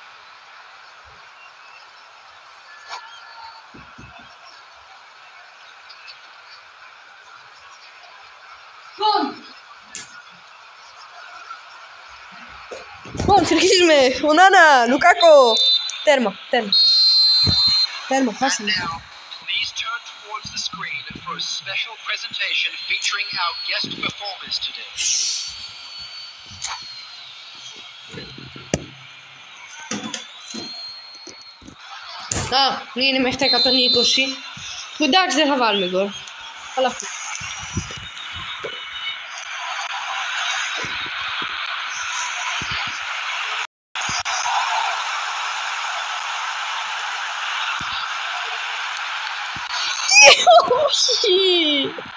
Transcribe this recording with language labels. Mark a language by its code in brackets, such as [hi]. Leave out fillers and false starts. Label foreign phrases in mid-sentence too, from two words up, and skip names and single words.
[el] Λοιπόν, συνεχίζουμε. Ο Νάνα, Λουκάκο. Τέρμα. [en] And now, please turn towards the screen for a special presentation featuring our guest performers today. [el] Είναι μέχρι τα 120. Που εντάξει δεν θα βάλουμε γκολ. Αλλά αυτό. Όχι!